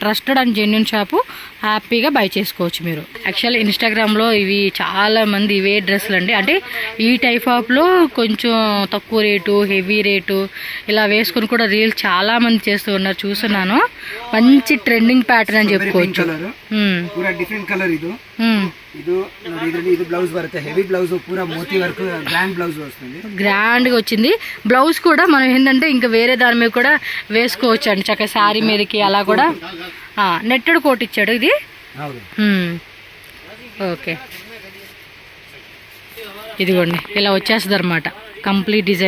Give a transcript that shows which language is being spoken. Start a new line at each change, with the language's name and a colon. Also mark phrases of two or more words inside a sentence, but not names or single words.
English: trusted and genuine shop,
Telugu: హ్యాపీగా బై చేసుకోవచ్చు మీరు. యాక్చువల్లీ ఇన్స్టాగ్రామ్లో ఇవి చాలా మంది ఇవే డ్రెస్సులు అండి, అంటే ఈ టైప్ ఆఫ్లో కొంచెం తక్కువ రేటు,
English: heavy rate
Telugu: ఇలా వేసుకుని కూడా రీల్ చాలా మంది చేస్తూ ఉన్నారు, చూస్తున్నాను. మంచి
English: trending pattern
Telugu: అని చెప్పుకోవచ్చు.
Kannada: ಇದು ಬ್ಲೌಸ್ ಬರುತ್ತೆ,
English: heavy blouse,
Kannada: ಪೂರಾ ಮೋತಿ ವರ್ಕ್,
English: grand blouse
Kannada: వస్తుంది.
Telugu: గ్రాండ్ గా వచ్చింది. బ్లౌజ్ కూడా మనం ఏంటంటే ఇంకా వేరే దాని మీద కూడా వేసుకోవచ్చు అండి, చక్కగా శారీ మీదకి అలా కూడా.
English: netted coat
Telugu: ఇచ్చాడు ఇది. ఓకే, ఇదిగోండి ఇలా వచ్చేస్తుంది అనమాట
English: complete design.